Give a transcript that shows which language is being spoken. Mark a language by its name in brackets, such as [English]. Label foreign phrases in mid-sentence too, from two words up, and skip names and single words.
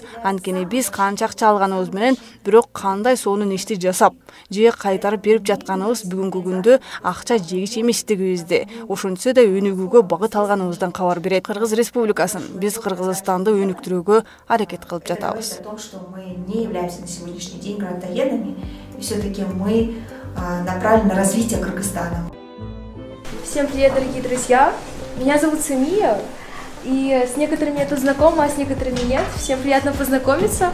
[Kyrgyz] Анткени биз канча акча алганыбыз менен, бирок кандай сонун ишти жасап же кайтарып берип жатканыбыз бүгүнкү күндө акча жегич эместигибизди, ошентсе да өнүгүүгө багыт алганыбыздан кабар берет. Кыргыз Республикасын, биз Кыргызстанды өнүктүрүүгө аракет кылып жатабыз. [Russian] О том, что мы не являемся на сегодняшний день грантоедами, и все-таки мы направлены на развитие Кыргызстана. Всем привет, дорогие друзья! Меня зовут Самия, и с некоторыми я тут знакома, а с некоторыми нет. Всем приятно познакомиться.